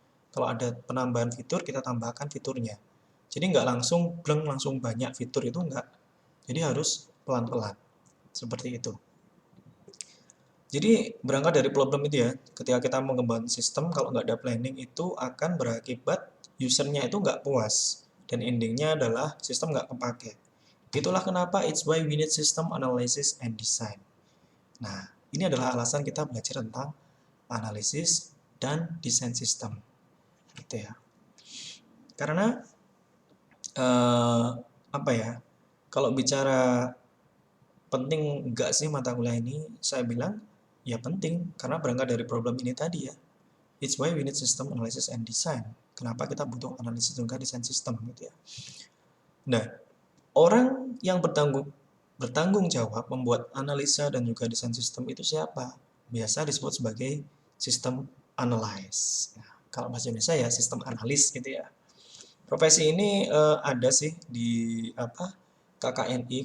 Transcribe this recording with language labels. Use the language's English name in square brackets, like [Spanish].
[Indonesian] Kalau ada penambahan fitur, kita tambahkan fiturnya. Jadi nggak langsung bleng langsung banyak fitur itu nggak. Jadi harus pelan-pelan. Seperti itu. Jadi berangkat dari problem itu ya, ketika kita mengembangkan sistem, kalau nggak ada planning itu akan berakibat usernya itu nggak puas. Dan endingnya adalah sistem nggak kepake. Itulah kenapa [English] it's why we need system analysis and design. [Indonesian] Nah, ini adalah alasan kita belajar tentang analisis dan desain sistem. Gitu ya. Karena apa ya? Kalau bicara penting nggak sih mata kuliah ini, saya bilang ya penting karena berangkat dari problem ini tadi ya. [English] It's why we need system analysis and design. [Indonesian] Kenapa kita butuh analisis juga desain sistem gitu ya. Nah, orang yang bertanggung jawab membuat analisa dan juga desain sistem itu siapa? Biasa disebut sebagai sistem analyst. Nah, kalau bahasa Indonesia ya sistem analis gitu ya. Profesi ini ada sih di apa KKNI.